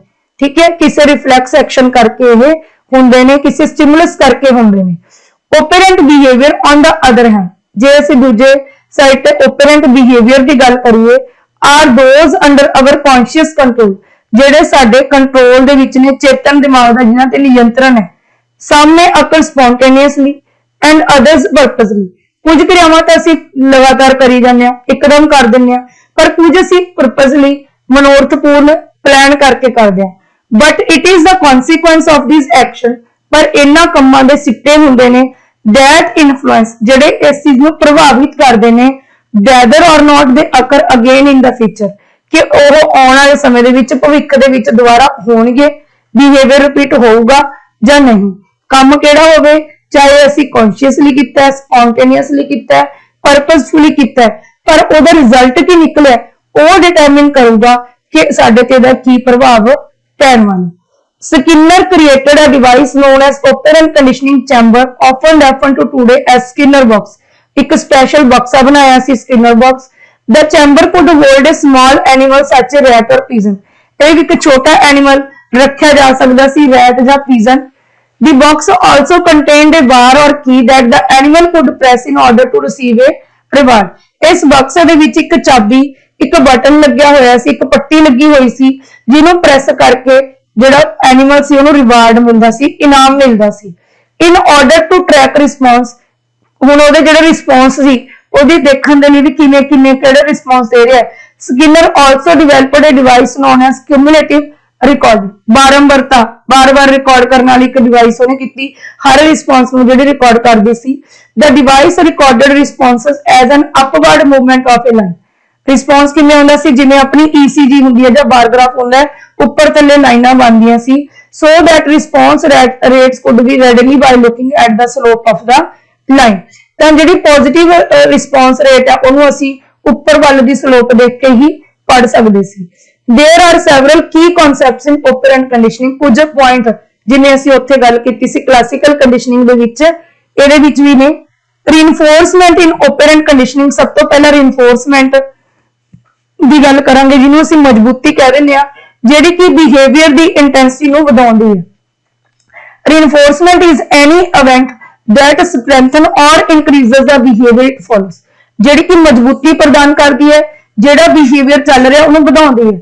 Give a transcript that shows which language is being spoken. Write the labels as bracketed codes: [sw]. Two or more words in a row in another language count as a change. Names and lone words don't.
[pa] ਠੀਕ ਹੈ, ਕਿਸੇ [en] reflex action [pa] ਕਰਕੇ ਇਹ ਹੁੰਦੇ ਨੇ, ਕਿਸੇ ਸਟਿਮੂਲਸ ਕਰਕੇ ਹੁੰਦੇ ਨੇ। [en] operant behavior on the other hand, [pa] ਜੇ ਅਸੀਂ ਦੂਜੇ ਸਾਈਡ ਤੇ [en] operant behavior [pa] ਦੀ ਗੱਲ ਕਰੀਏ, [en] are those under our conscious control, [pa] ਜਿਹੜੇ ਸਾਡੇ ਕੰਟਰੋਲ ਦੇ ਵਿੱਚ ਨੇ, ਚੇਤਨ ਦਿਮਾਗ ਦਾ ਜਿਨ੍ਹਾਂ ਤੇ ਨਿਯੰਤਰਣ ਹੈ। [en] Some may occur spontaneously and others purposely। [pa] ਕੁਝ ਕਿਰਿਆਵਾਂ ਤਾਂ ਅਸੀਂ ਲਗਾਤਾਰ ਕਰੀ ਜਾਂਦੇ ਹਾਂ, ਇੱਕਦਮ ਕਰ ਦਿੰਦੇ ਹਾਂ, ਪਰ ਕੁਝ ਅਸੀਂ purposely ਮਨੋਰਥਪੂਰਨ ਪਲਾਨ ਕਰਕੇ ਕਰਦੇ ਹਾਂ। [en] But it is the consequence of these action, [pa] ਪਰ ਇਹਨਾਂ ਕੰਮਾਂ ਦੇ ਸਿੱਟੇ ਹੁੰਦੇ ਨੇ [en] that influence, [pa] ਜਿਹੜੇ ਇਸ ਚੀਜ਼ ਨੂੰ ਪ੍ਰਭਾਵਿਤ ਕਰਦੇ ਨੇ, [en] whether or not they occur again in the future, [pa] ਕਿ ਉਹ ਆਉਣ ਵਾਲੇ ਸਮੇਂ ਦੇ ਵਿੱਚ, ਭਵਿੱਖ ਦੇ ਵਿੱਚ ਦੁਬਾਰਾ ਹੋਣਗੇ, [en] behavior repeat [pa] ਹੋਊਗਾ ਜਾਂ ਨਹੀਂ। ਕੰਮ ਕਿਹੜਾ ਹੋਵੇ, ਚਾਹੇ ਅਸੀਂ ਕੌਨਸ਼ੀਅਸਲੀ ਕੀਤਾ ਹੈ, ਸਪੌਂਟੇਨੀਅਸਲੀ ਕੀਤਾ ਹੈ, ਪਰਪਸਫੁਲੀ ਕੀਤਾ ਹੈ, ਪਰ ਉਹਦਾ ਰਿਜ਼ਲਟ ਕੀ ਨਿਕਲਿਆ ਉਹ ਡਿਟਰਮਿਨ ਕਰੂਗਾ ਕਿ ਸਾਡੇ ਤੇ ਇਹਦਾ ਕੀ ਪ੍ਰਭਾਵ ਪੈਣ ਵਾਲਾ। [en] Skinner created a device known as operant conditioning chamber, often referred to today as Skinner box। [pa] ਇੱਕ ਸਪੈਸ਼ਲ ਬਕਸਾ ਬਣਾਇਆ ਸੀ Skinner box। [en] The chamber could hold a small animal such as rat or pigeon। [pa] ਇਹ ਇੱਕ ਛੋਟਾ ਐਨੀਮਲ ਰੱਖਿਆ ਜਾ ਸਕਦਾ ਸੀ, ਰੈਟ ਜਾਂ ਪੀਜਨ। [en] The box also contained a bar or key that the animal could press in order to receive a reward। [pa] ਇਸ ਬਕਸੇ ਦੇ ਵਿੱਚ ਇੱਕ ਚਾਬੀ, ਇੱਕ ਬਟਨ ਲੱਗਿਆ ਹੋਇਆ ਸੀ, ਇੱਕ ਪੱਟੀ ਲੱਗੀ ਹੋਈ ਸੀ, ਜਿਹਨੂੰ ਪ੍ਰੈਸ ਕਰਕੇ ਜਿਹੜਾ ਐਨੀਮਲ ਸੀ ਉਹਨੂੰ ਰਿਵਾਰਡ ਮਿਲਦਾ ਸੀ, ਇਨਾਮ ਮਿਲਦਾ ਸੀ। [en] In order to track response, [pa] ਹੁਣ ਉਹਦੇ ਜਿਹੜੇ ਰਿਸਪੌਂਸ ਸੀ ਉਹਦੀ ਦੇਖਣ ਦੇ ਲਈ ਵੀ ਕਿਵੇਂ ਕਿਹੜਾ ਰਿਸਪੌਂਸ ਦੇ ਰਿਹਾ। [en] Skinner also developed a device known as cumulative recording। [pa] ਬਾਰੰਬਾਰਤਾ, ਬਾਰ-ਬਾਰ ਰਿਕਾਰਡ ਕਰਨ ਵਾਲੀ ਇੱਕ ਡਿਵਾਈਸ ਉਹਨੇ ਕੀਤੀ, ਹਰ ਰਿਸਪੌਂਸ ਨੂੰ ਜਿਹੜੀ ਰਿਕਾਰਡ ਕਰਦੀ ਸੀ। [en] The device recorded responses as an upward movement of a line। [pa] ਰਿਸਪੌਂਸ ਕਿਵੇਂ ਹੁੰਦਾ ਸੀ, ਜਿਵੇਂ ਆਪਣੀ ECG ਹੁੰਦੀ ਹੈ ਜਾਂ [en] bar graph [pa] ਹੁੰਦਾ ਹੈ, ਉੱਪਰ ਥੱਲੇ ਲਾਈਨਾਂ ਬਣਦੀਆਂ ਸੀ। [en] So that response rates could be readily by looking at the slope of the line। [pa] ਤਾਂ ਜਿਹੜੀ [en] positive response rate [pa] ਆ ਉਹਨੂੰ ਅਸੀਂ ਉੱਪਰ ਵੱਲ ਦੀ ਸਲੋਪ ਦੇਖ ਕੇ ਹੀ ਪੜ ਸਕਦੇ ਸੀ। [en] There are several key concepts in operant conditioning। [pa] ਕੁਝ ਪੁਆਇੰਟ ਜਿਵੇਂ ਅਸੀਂ ਉੱਥੇ ਗੱਲ ਕੀਤੀ ਸੀ [en] classical conditioning [pa] ਦੇ ਵਿੱਚ, ਇਹਦੇ ਵਿੱਚ ਵੀ ਨੇ। [en] Reinforcement in operant conditioning, [pa] ਸਭ ਤੋਂ ਪਹਿਲਾਂ reinforcement ਦੀ ਗੱਲ ਕਰਾਂਗੇ, ਜਿਹਨੂੰ ਅਸੀਂ ਮਜ਼ਬੂਤੀ ਕਹਿ ਦਿੰਦੇ ਆ, ਜਿਹੜੀ ਕਿ ਬਿਹੇਵੀਅਰ ਦੀ ਇੰਟੈਂਸਿਟੀ ਨੂੰ ਵਧਾਉਂਦੀ ਹੈ। [en] Reinforcement is any event that strengthen or increases the behavior it follows। [pa] ਜਿਹੜੀ ਕਿ ਮਜ਼ਬੂਤੀ ਪ੍ਰਦਾਨ ਕਰਦੀ ਹੈ, ਜਿਹੜਾ ਬਿਹੇਵੀਅਰ ਚੱਲ ਰਿਹਾ ਉਹਨੂੰ ਵਧਾਉਂਦੀ ਹੈ।